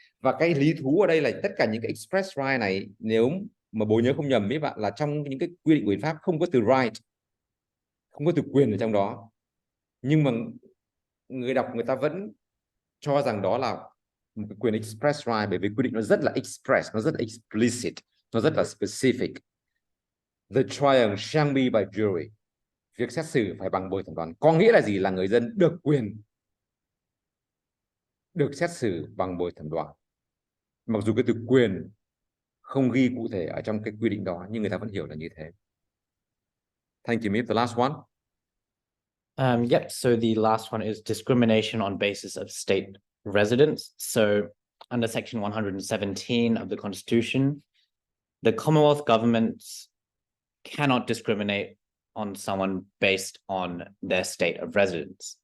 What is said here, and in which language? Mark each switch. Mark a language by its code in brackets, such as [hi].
[vi] Và cái lý thú ở đây là tất cả những cái [en] express right [vi] này, nếu mà bố nhớ không nhầm mấy bạn, là trong những cái quy định của hiến pháp không có từ right, không có từ quyền ở trong đó, nhưng mà người đọc người ta vẫn cho rằng đó là một cái quyền express right, bởi vì quy định nó rất là express, nó rất là explicit, nó rất là specific. [en] The trial shall be by jury. [vi] Việc xét xử phải bằng bồi thẩm đoàn. Có nghĩa là gì? Là người dân được quyền được xét xử bằng bồi thẩm đoàn. Mặc dù cái từ quyền không ghi cụ thể ở trong cái quy định đó, nhưng người ta vẫn hiểu là như thế. [en] Thank you, Mip. The last one. Yep. So the last one is discrimination on basis of state residence. So under section 117 of the Constitution, the Commonwealth governments cannot discriminate on someone based on their state of residence.